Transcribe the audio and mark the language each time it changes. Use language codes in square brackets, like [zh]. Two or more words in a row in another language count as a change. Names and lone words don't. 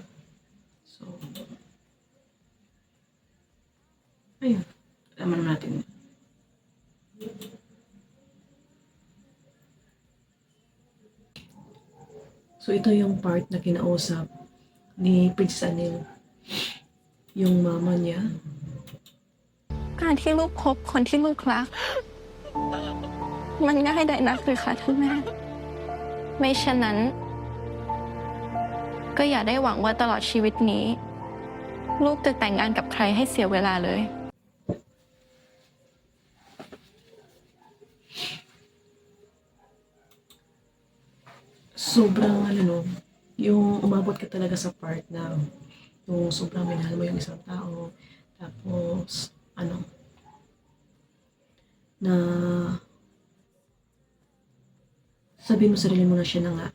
[tl] So, ayun. Alam naman natin. So, ito yung part na kinausap ni Princess Anil. Yung mama niya. [th] การที่ลูกพบคนที่ลูกรัก มันง่ายได้นักหรือคะท่านแม่ ไม่เช่นนั้น ก็อย่าได้หวังว่าตลอดชีวิตนี้ ลูกจะแต่งงานกับใครให้เสียเวลาเลย [tl] Sobrang ano no, yung umabot ka talaga sa part na yung sobrang minahal mo yung isang tao, tapos ano, na sabihin mo sarili mo na siya na nga.